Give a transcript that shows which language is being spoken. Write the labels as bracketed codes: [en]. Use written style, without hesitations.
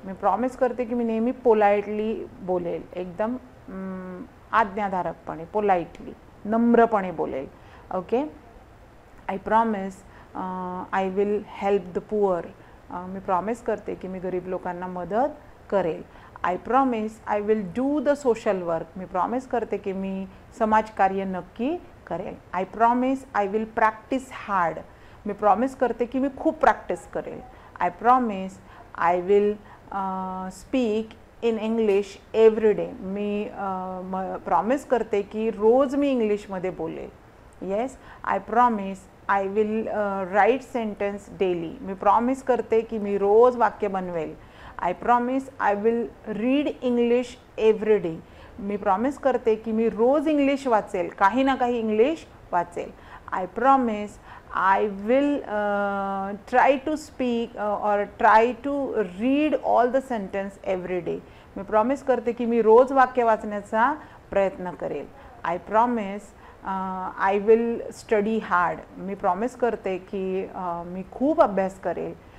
[mr] मी promise करते की मी नेहमी पोलाइटली बोलेल, एकदम आज्ञाधारकपणे, पोलाइटली, नम्रपणे बोलेल. Okay. [en] I promise I will help the poor. [mr] मी promise करते की मी गरीब लोकांना मदत करेल. [en] I promise I will do the social work. [mr] मी promise करते की मी समाजकार्य नक्की करेल. [en] I promise I will practise hard. [mr] मी promise करते की मी खूप प्रॅक्टिस करेल. [en] I promise I will speak in English every day. [mr] मी promise करते की रोज मी इंग्लिशमध्ये बोलेल. Yes. [en] I promise I will write sentence daily. [mr] मी promise करते की मी रोज वाक्य बनवेल. [en] I promise I will read English every day. [mr] मी promise करते की मी रोज इंग्लिश वाचेल, काही ना काही इंग्लिश वाचेल. [en] I promise I will try to speak or try to read all the sentence every day. [mr] मी promise करते की मी रोज वाक्य वाचण्याचा प्रयत्न करेल. [en] I promise I will study hard. [mr] मी promise करते की मी खूप अभ्यास करेल.